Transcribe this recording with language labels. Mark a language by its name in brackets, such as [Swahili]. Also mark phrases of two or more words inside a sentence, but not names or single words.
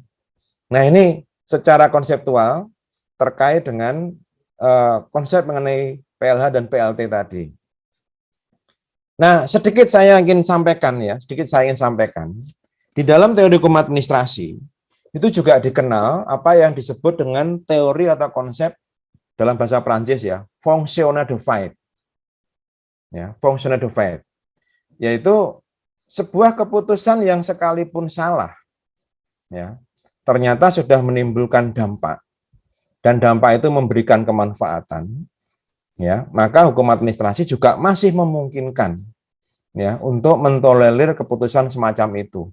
[Indonesian] Nah, ini secara konseptual terkait dengan konsep mengenai PLH dan PLT tadi. Nah, sedikit saya ingin sampaikan. Di Di dalam teori hukum administrasi, itu juga dikenal apa yang disebut dengan teori atau konsep dalam bahasa Prancis ya, [French] fonctionnaire de fait. Ya, fonctionnaire de fait. [Indonesian] Yaitu sebuah keputusan yang sekalipun salah, ya, ternyata sudah menimbulkan dampak, dan dampak itu memberikan kemanfaatan, ya, maka hukum administrasi juga masih memungkinkan, ya, untuk mentolerir keputusan semacam itu.